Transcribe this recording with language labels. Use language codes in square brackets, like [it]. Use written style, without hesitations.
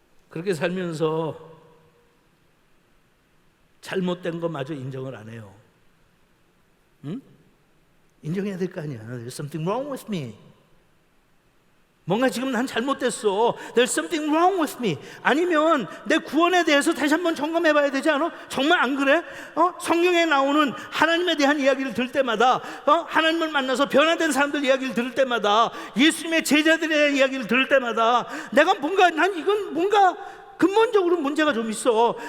[ko] 그렇게 살면서 잘못된 것마저 인정을 안 해요. 응? 인정해야 될 거 아니야. [en] There's something wrong with me. [ko] 뭔가 지금 난 잘못됐어. [en] There's something wrong with me. [ko] 아니면 내 구원에 대해서 다시 한번 점검해 봐야 되지 않아? 정말 안 그래? 성경에 나오는 하나님에 대한 이야기를 들을 때마다 하나님을 만나서 변화된 사람들 이야기를 들을 때마다 예수님의 제자들에 대한 이야기를 들을 때마다 내가 난 이건 뭔가 근본적으로 문제가 좀 있어.